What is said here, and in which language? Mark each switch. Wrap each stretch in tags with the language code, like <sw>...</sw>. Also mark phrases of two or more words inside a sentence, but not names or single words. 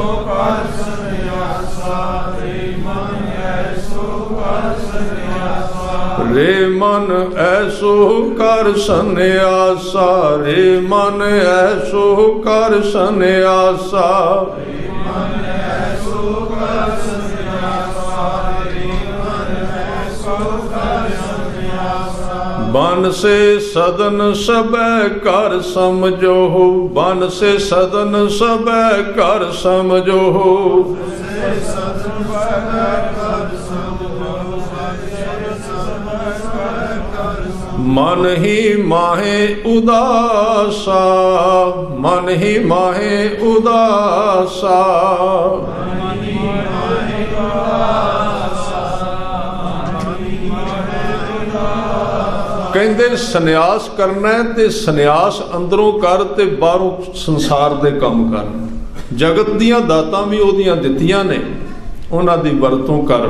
<bra>ਕਰ ਸੰਨਿਆਸਾ, ਰੇ ਮਨ ਐਸੋ ਕਰ ਸੰਨਿਆਸਾ, ਰੇ ਮਨ ਐਸੋ ਕਰ ਸੰਨਿਆਸਾ, ਰੇ ਮਨ ਐਸੋ ਕਰ ਸੰਨਿਆਸਾ, ਰੇ ਮਨ ਐਸੋ ਕਰ ਸੰਨਿਆਸਾ, ਰੇ ਮਨ ਐਸੋ ਕਰ ਸੰਨਿਆਸਾ। ਬਨ ਸੇ ਸਦਨ ਸਭੈ ਕਰ ਸਮਝੋ, ਬਨ ਸੇ ਸਦਨ ਸਭੈ ਕਰ ਸਮਝੋ, मन ही माहे उदासा, मन ही माहे उदासा,</bra> <pa>ਕਹਿੰਦੇ ਸੰਨਿਆਸ ਕਰਨਾ ਤੇ ਸੰਨਿਆਸ ਅੰਦਰੋਂ ਕਰ ਤੇ ਬਾਹਰੋਂ ਸੰਸਾਰ ਦੇ ਕੰਮ ਕਰ। ਜਗਤ ਦੀਆਂ ਦਾਤਾਂ ਵੀ ਉਹਦੀਆਂ ਦਿੱਤੀਆਂ ਨੇ, ਉਹਨਾਂ ਦੀ ਵਰਤੋਂ ਕਰ।</pa>